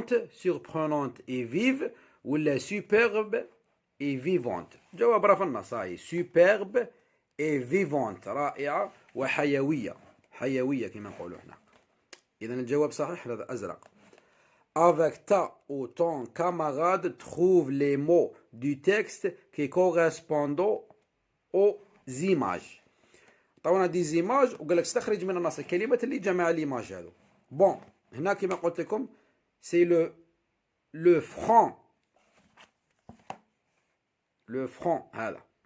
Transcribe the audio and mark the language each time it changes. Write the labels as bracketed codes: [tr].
[fr] surprenante et vive ولا superbe et vivante؟ [ar] جواب راه في النص. [fr] superbe et vivante [ar] رائعة وحيوية كما نقولوا احنا. إذا الجواب صحيح هذا أزرق. [fr] Avec ta ou ton camarade trouve les mots du texte qui correspondent aux images. [ar] طبعا دي زيماج وقال لك استخرج من النص الكلمات اللي جمع ليماج هذو. بون هنا كما قلت لكم سي لو فرون هذا.